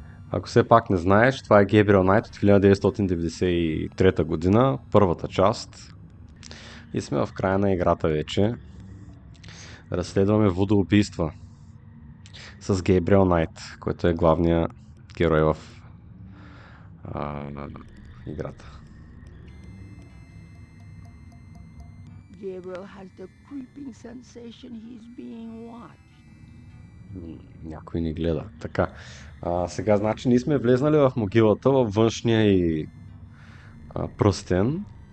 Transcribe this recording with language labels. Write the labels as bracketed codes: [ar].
[bg] Ако все пак не знаеш, това е Gabriel Knight от 1993 година, първата част. И сме в края на играта вече. Разследваме вууду убийства с Gabriel Knight, който е главният герой в играта. [en] Gabriel has the creeping sensation he's being watched. [bg] Някой ни гледа. Така. Сега, значи, ние сме влезнали в могилата, във външния и пръстен.